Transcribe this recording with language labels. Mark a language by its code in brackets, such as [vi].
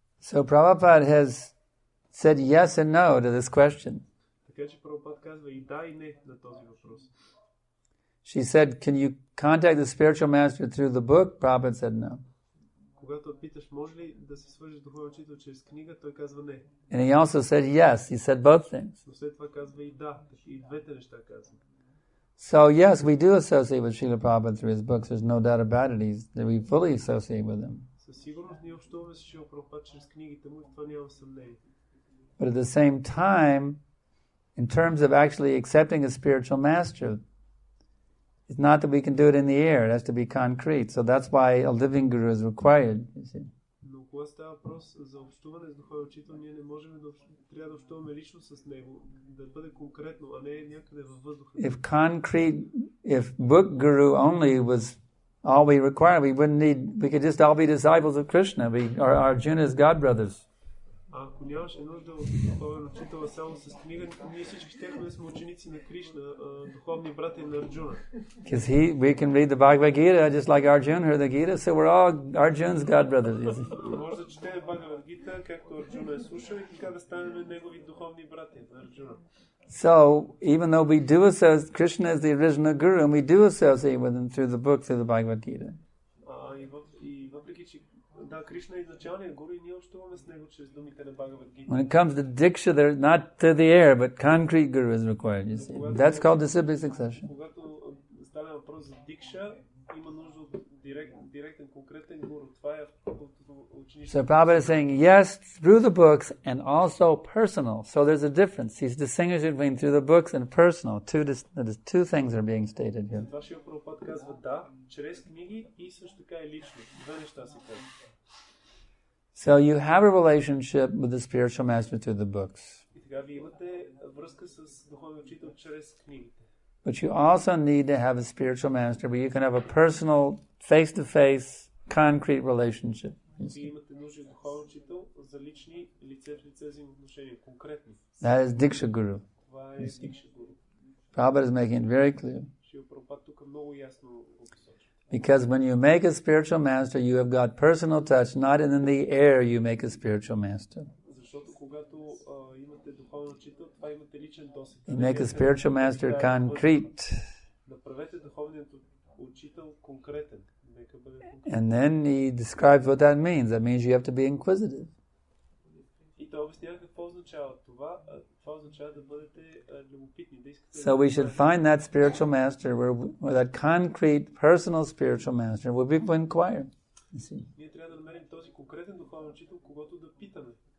[en] So Prabhupada has said yes and no to this question. [bg] Така че Прабхупад казва и да, и не на този въпрос. [en] She said, can you contact the spiritual master through the book? Prabhupada said no. [bg] Когато питаш, може ли да се свържеш духовен учител чрез книга, той казва не. [en] And he also said yes. He said both things. [bg] Но след това казва и да, и двете неща казва. [en] So yes, we do associate with Srila Prabhupada through his books. There's no doubt about it. That we fully associate with him. [bg] Със сигурност ние общуваме с Шрила Прабхупад чрез книгите му, и това няма съмнение. [en] But at the same time, in terms of actually accepting a spiritual master, it's not that we can do it in the air. It has to be concrete. So that's why a living guru is required, you see. [bg] Но когато става въпрос за общуване с духовен учител, ние не можем трябва да общуваме лично с него, да бъде конкретно, а не някъде във въздуха. [en] If book guru only was all we require, we could just all be disciples of Krishna. Or Arjuna's godbrothers. [bg] Ако нямаше нужда от духовен учител само с книга, ние всички щяхме да сме ученици на Кришна, духовни братя на Арджуна. [en] Because we can read the Bhagavad Gita just like Arjuna heard the Gita, so we're all Arjuna's godbrothers. [bg] Може да четем Бхагавад Гита, както Арджуна е слушал, и така да станем негови духовни братя на Арджуна. [en] So, even though we do associate, Krishna is the original guru, and we do associate with him through the book, through the Bhagavad Gita. [bg] И въпреки, че да, Кришна е изначалният гуру, и ние общуваме с него чрез думите на Бхагавад Гита. [en] When it comes to Diksha, they're not to the air, but concrete guru is required, you see. That's called disciplic succession. [bg] Когато стане въпрос за Дикша, има нужда от директен, конкретен гуру. Това е ученичество. [en] So Prabhupada is saying yes through the books and also personal. So there's a difference. He's distinguishing between through the books and personal. Two things are being stated here. [bg] Това Шрила Прабхупад казва да, чрез книги и също така и лично. Две неща се казват. [en] So you have a relationship with the spiritual master through the books. [bg] И така ви имате връзка с духовния учител чрез книгите. [en] But you also need to have a spiritual master where you can have a personal, face-to-face, concrete relationship. [bg] Вие имате нужда от духовен учител за лични лице в лице взаимоотношения, конкретни. [en] That is Diksha Guru. [bg] Това е Дикша гуру. [en] Prabhupada is making it very clear. [bg] Шрила Прабхупад тук много ясно го посочва. [en] Because when you make a spiritual master, you have got personal touch, not in the air you make a spiritual master. [bg] Защото когато имате духовен учител, това имате личен досег. You make a spiritual master concrete. Направете духовният учител конкретен. Нека бъде конкретен. [en] And then he describes what that means. That means you have to be inquisitive. [bg] И той обяснява какво означава това. Това означава да бъдете любопитни, да искате. [en] So we should find that spiritual master, where that concrete, personal spiritual master, where people inquire. [bg] Ние трябва да намерим този конкретен духовен учител, когато да питаме.